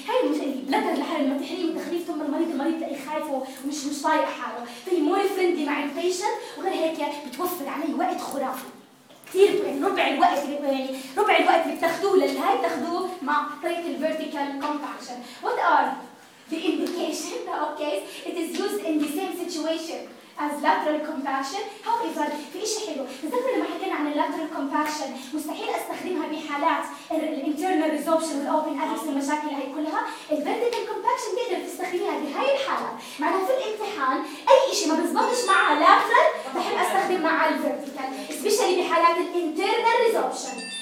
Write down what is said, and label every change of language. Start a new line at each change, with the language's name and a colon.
Arabic: هاي البلاتر لحالها لما تحرقيه وتخليه ثم المريض، المريض تلاقيه خايف ومش مش طايق حاله، فهي
English: more friendly
Arabic: مع البيشنت. وغير هيك بتوفر عليه وقت خرافي كثير، يعني ربع الوقت اللي يعني ربع الوقت اللي بتاخذوه للهاي بتاخذوه مع طريقه الفيرتيكال كومباكشن. وات ار
English: the indication that okay it is used in the same situation as lateral compaction.
Arabic: However, في إشي حلو تذكر لما حكينا عن lateral compaction مستحيل استخدمها بحالات ال internal resorption وال open abscess المشاكل هاي كلها. ال vertical compaction بقدر تستخدمها بهاي الحالة، معناها في الامتحان أي إشي ما بزبطش معها lateral بحب أستخدم معها ال vertical،
English: especially
Arabic: بحالات ال internal resorption.